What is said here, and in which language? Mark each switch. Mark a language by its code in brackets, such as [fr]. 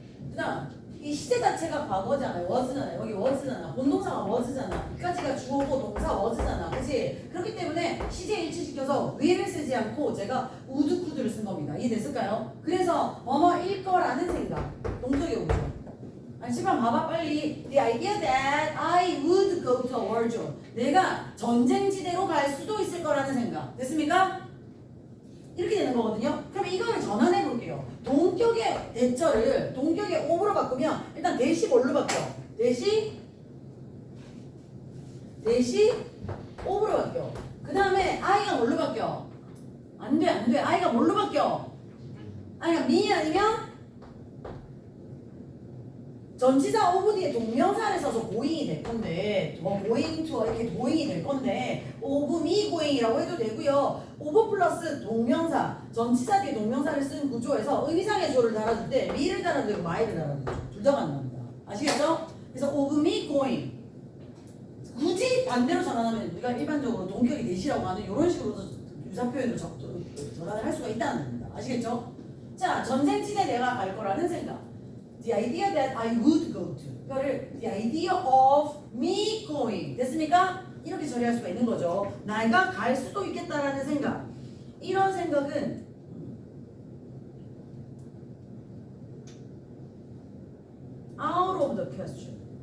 [ko] 그다음 이 시제 자체가 과거잖아요. was잖아요. 여기 was잖아. 본동사가 was잖아. 이까지가 주어고 동사 was잖아. 그치? 그렇기 때문에 시제 일치시켜서 will을 쓰지 않고 제가 would, could를 쓴 겁니다. 이해됐을까요? 그래서 뭐뭐일 거라는 생각. 동격의 오브죠. 아니 집안 봐봐 빨리. [en] The idea that I would go to a war zone. [ko] 내가 전쟁지대로 갈 수도 있을 거라는 생각. 됐습니까? 이렇게 되는 거거든요. 그럼 이거를 전환해 볼게요. 동격의 대절을 동격의 오브로 바꾸면 일단 대시 뭘로 바뀌어? 대시 오브로 바뀌어. 그 다음에 I가 뭘로 바뀌어? 안 돼. I가 뭘로 바뀌어? I가 me 아니면 전치사 오브 뒤에 동명사를 써서 고잉이 될 건데 [en] going to [ko] 이렇게 고잉이 될 건데 오브 미 고잉이라고 해도 되고요. 오브 플러스 동명사 전치사 뒤에 동명사를 쓴 구조에서 의미상의 조를 달아줄 때 미를 달아도 되고 마이를 달아도 되죠. 둘 다 가능합니다. 아시겠죠? 그래서 오브 미 고잉 굳이 반대로 전환하면 우리가 일반적으로 동격이 대시라고 하는 이런 식으로 유사 표현으로 전환을 할 수가 있다는 겁니다. 아시겠죠? 자, 전쟁지대 내가 갈 거라는 생각. [en] The idea that I would go to. [ko] 이거를 [en] the idea of me going. [ko] 됐습니까? 이렇게 처리할 수가 있는 거죠. 내가 갈 수도 있겠다라는 생각. 이런 생각은 [en] out of the question.